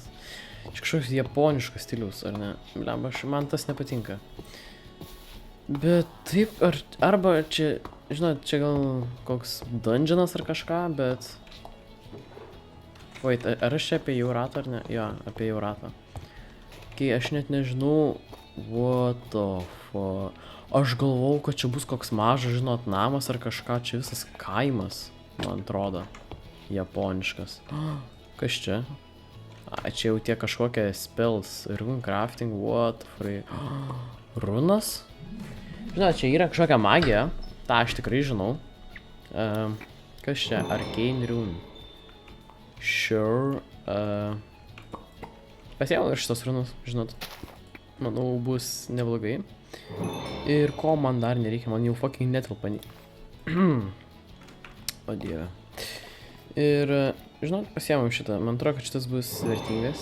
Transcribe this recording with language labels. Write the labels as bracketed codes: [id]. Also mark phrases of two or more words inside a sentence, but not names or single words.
[lt] Čia kažkoks japoniškas stilius, ar ne? Blemba, man tas nepatinka. Bet taip, arba čia, žinot, čia gal koks dungeonas ar kažką, bet... Wait, ar aš čia apie jau ratą ar ne? Jo, apie jau ratą. Kai aš net nežinau... [en] What the fuck... [lt] Aš galvau, kad čia bus koks mažas, žinot, namas ar kažką, čia visas kaimas, man atrodo. Japoniškas. Kas čia? A, čia jau tie kažkokie [en] spells, rune crafting, what the freak. [lt] Runas? Žinot, čia yra kažkokia magija, tą aš tikrai žinau. Kas čia? [en] Arcane rune. Sure. [lt] Pasiėmiau ir šitas runas, žinot. Manau, bus neblogai. Ir ko man dar nereikia, man jau fucking netelpa. O dieve. Ir, žinot, pasiėmiau šitą. Man atrodo, kad šitas bus vertingas.